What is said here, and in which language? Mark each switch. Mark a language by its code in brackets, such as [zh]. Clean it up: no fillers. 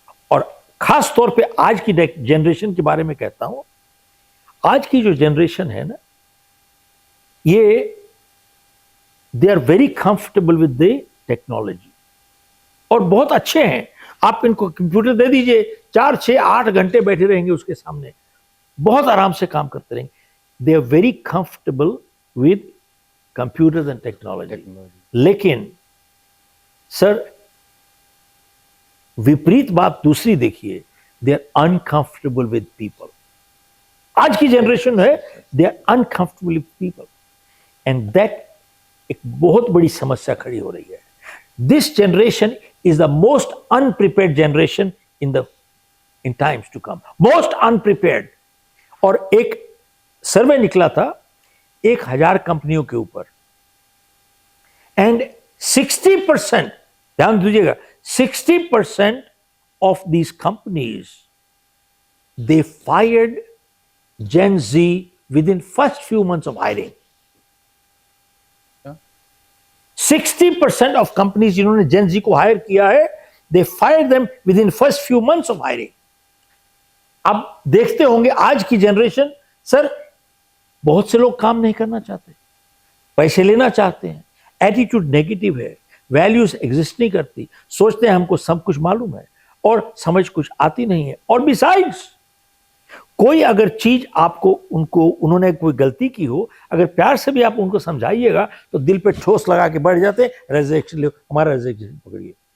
[hi] और खास तौर पे आज की जनरेशन के बारे में कहता हूं, आज की जो जनरेशन है ना, ये [en] they are very comfortable with the technology [hi] और बहुत अच्छे हैं। आप इनको कंप्यूटर दे दीजिए, 4, 6, 8 घंटे बैठे रहेंगे उसके सामने, बहुत आराम से काम करते रहेंगे। [en] they are very comfortable with computers and technology. [hi] लेकिन सर विपरीत बात दूसरी देखिए, [en] they are uncomfortable with people. [hi] आज की जनरेशन है, [en] they are uncomfortable with people, and that [hi] एक बहुत बड़ी समस्या खड़ी हो रही है. [en] This generation is the most unprepared generation in times to come. Most unprepared. [hi] और एक सर्वे निकला था 1000 कंपनियों के ऊपर, [en] and 60%, [hi] ध्यान दीजिएगा, [en] 60% of these companies, they fired Gen Z within first few months of hiring. 60% of companies [hi] जिन्होंने Gen Z को हायर किया है, [en] they fired them within first few months of hiring. [hi] अब देखते होंगे आज की जनरेशन, सर बहुत से लोग काम नहीं करना चाहते, पैसे लेना चाहते हैं, एटीट्यूड नेगेटिव है, वैल्यूज एग्जिस्ट नहीं करती, सोचते हैं हमको सब कुछ मालूम है और समझ कुछ आती नहीं है. और बिसाइड्स कोई अगर चीज आपको उन्होंने कोई गलती की हो, अगर प्यार से भी आप उनको समझाइएगा तो दिल पे ठोस लगा के बैठ जाते हैं, रेजिग्नेशन लो, हमारा रेजिग्नेशन पकड़िए.